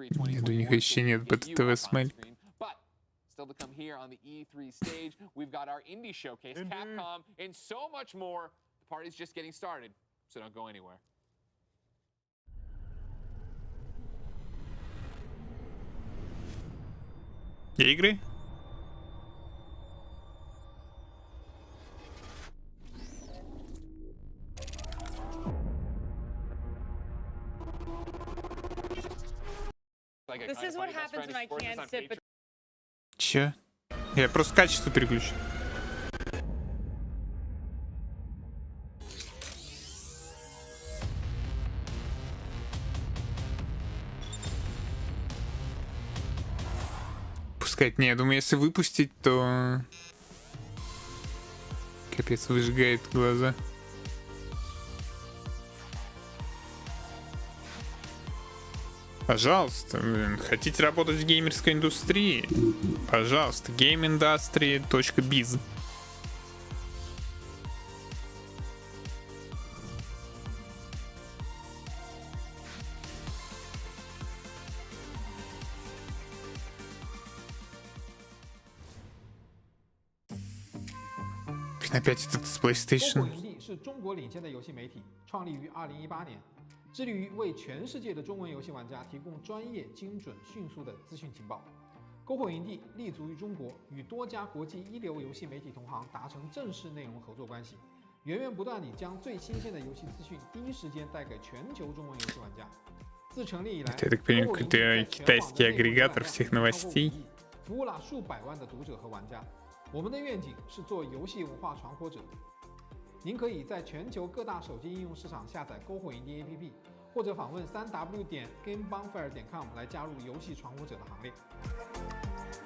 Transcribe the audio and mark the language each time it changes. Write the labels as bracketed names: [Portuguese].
[Russian] Нет, у них еще нет БТТВ смайлик. [English] Still to come here on the E3 stage, we've got our indie showcase, Capcom, and so much more. The party's just getting started, so don't go anywhere. [Russian] Игры? [English] This is what happens when I can't sit between. [Russian] Чё? Я просто качество переключу. Пускать не, я думаю, если выпустить, то капец, выжигает глаза. Пожалуйста, хотите работать в геймерской индустрии? Пожалуйста, gameindustry.biz. Опять этот с PlayStation. [Chinese] 是中国领先的游戏媒体，创立于2018年。致力于为全世界的中文游戏玩家提供专业、精准、迅速的资讯情报。篝火营地立足于中国，与多家国际一流游戏媒体同行达成正式内容合作关系，源源不断地将最新鲜的游戏资讯第一时间带给全球中文游戏玩家。自成立以来， [Russian] Я так понимаю, какой-то китайский агрегатор всех новостей. [Chinese] 服务了数百万的读者和玩家。我们的愿景是做游戏文化传播者。您可以在全球各大手机应用市场下载篝火营地 APP， 或者访问3w.gamebonfire.com 来加入游戏传播者的行列。